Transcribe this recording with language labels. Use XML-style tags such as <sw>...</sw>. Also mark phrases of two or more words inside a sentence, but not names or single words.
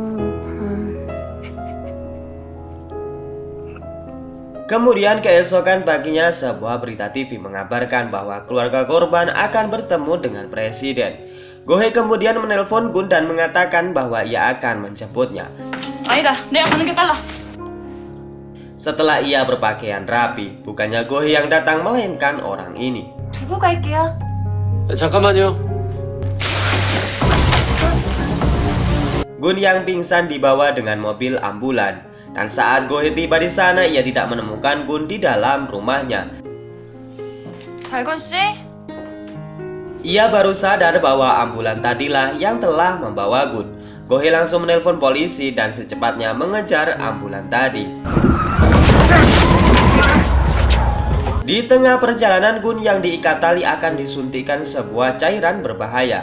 <id>Kemudian keesokan paginya sebuah berita TV mengabarkan bahwa keluarga korban akan bertemu dengan presiden. Go-hee kemudian menelpon Gun dan mengatakan bahwa ia akan menjemputnya.</id> <ko>아니다, 내가 가는 게 빨라.</ko> <id>Setelah ia berpakaian rapi, bukannya Go-hee yang datang melainkan orang ini.</id> <ko>두고 갈게요. 잠깐만요.</ko> <id>Gun yang pingsan dibawa dengan mobil ambulan. Dan saat Go Hye tiba di sana, ia tidak menemukan Gun di dalam rumahnya.</id> <ko>달건 씨?</ko> <id>Ia baru sadar bahwa ambulan tadilah yang telah membawa Gun. Go Hye langsung menelpon polisi dan secepatnya mengejar ambulan tadi. Di tengah perjalanan, Gun yang diikat tali akan disuntikkan sebuah cairan berbahaya.</id>